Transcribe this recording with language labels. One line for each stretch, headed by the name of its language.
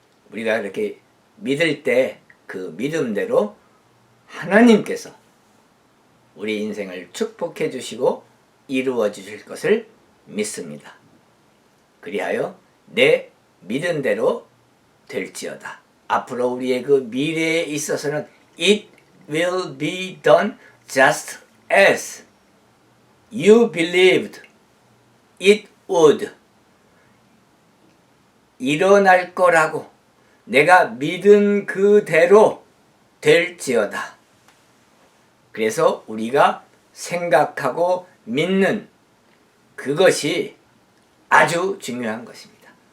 Korean: 우리가 이렇게 믿을 때 그 믿음대로 하나님께서 우리 인생을 축복해 주시고 이루어 주실 것을 믿습니다. 그리하여 내 믿은 대로 될지어다. 앞으로 우리의 그 미래에 있어서는
English: It will be done just as you believed it would.
Korean: 일어날 거라고 내가 믿은 그대로 될지어다. 그래서 우리가 생각하고 믿는 그것이 아주 중요한 것입니다.